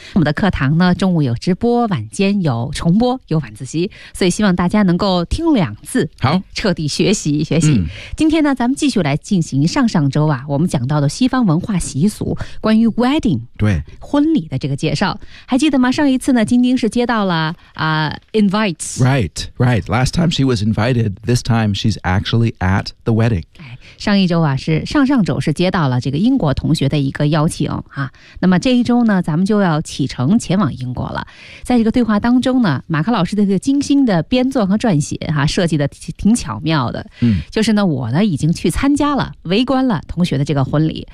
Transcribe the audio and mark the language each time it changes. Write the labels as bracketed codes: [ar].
[zh] 我们的课堂呢中午有直播，晚间有重播，有晚自习，所以希望大家能够听两次，好彻底学习学习。今天呢咱们继续来进行上周啊我们讲到的西方文化习俗，关于 wedding，对婚礼的这个介绍，还记得吗？上一次呢晶晶是接到了啊invites. [en] Right, right. Last time she was invited, this time she's actually at the wedding. [zh] 上一周啊，是上上周是接到了这个英国同学的一个邀请啊。那么这一周呢，咱们就要启程前往英国了。在这个对话当中呢，马克老师的这个精心的编纂和撰写啊，设计的挺巧妙的。就是呢，我呢已经去参加了，围观了同学的这个婚礼。